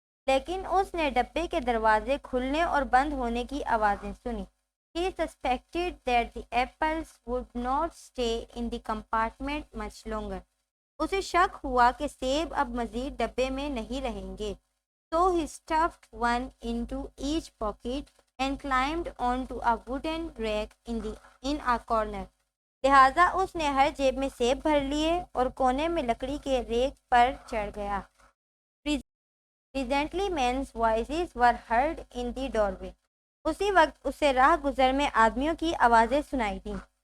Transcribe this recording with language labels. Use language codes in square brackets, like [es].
[ur] لیکن اس نے ڈبے کے دروازے کھلنے اور بند ہونے کی آوازیں سنی. [en] He suspected that the apples would not stay in the compartment much longer. [ur] اسے شک ہوا کہ سیب اب مزید ڈبے میں نہیں رہیں گے. [en] So he stuffed one into each pocket and climbed onto a wooden rack in a corner. [ur] لہٰذا اس نے ہر جیب میں سیب بھر لیے اور کونے میں لکڑی کے ریک پر چڑھ گیا. [en] Presently men's voices were heard in the doorway. [ur] اسی وقت اسے راہ گزر میں آدمیوں کی آوازیں سنائی دیں.